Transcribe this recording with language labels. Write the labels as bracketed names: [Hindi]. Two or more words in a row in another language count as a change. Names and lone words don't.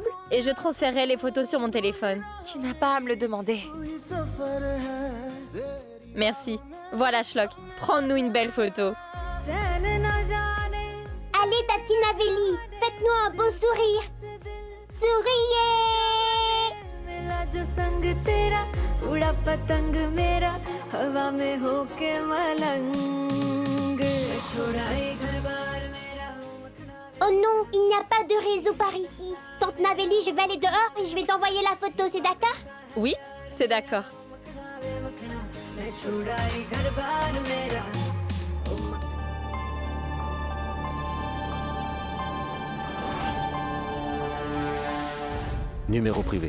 [French] Et je transférerai les photos sur mon téléphone. Tu n'as pas à me le demander. Merci. Voilà, Shlok. Prends-nous une belle photo. Allez, Tati Naveli, faites-nous un beau sourire. Souriez! [Hindi] जो संग तेरा उड़ा पतंग मेरा हवा में होके मलंग [French] Oh non, il n'y a pas de réseau par ici. Tante Navelli, je vais aller dehors et je vais t'envoyer la photo, c'est d'accord? Oui, c'est d'accord. Numéro privé.